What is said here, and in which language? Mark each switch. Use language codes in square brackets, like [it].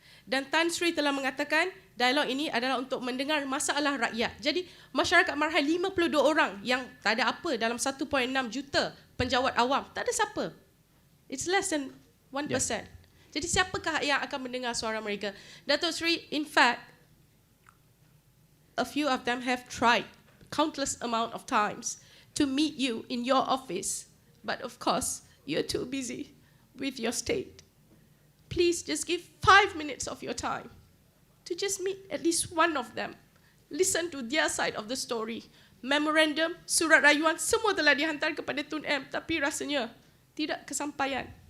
[ms] Dan Tan Sri telah mengatakan dialog ini adalah untuk mendengar masalah rakyat. Jadi masyarakat Marhain 52 orang yang tak ada apa dalam 1.6 juta penjawat awam, tak ada siapa. [en] It's less than 1%. Yeah. [ms] Jadi siapakah yang akan mendengar suara mereka? [en] Datuk Sri, in fact, a few of them have tried countless amount of times to meet you in your office. But of course, you're too busy with your state. Please just give 5 minutes of your time to just meet at least one of them. Listen to their side of the story. [ms] Memorandum, surat rayuan, semua telah dihantar kepada Tun M, tapi rasanya tidak kesampaian.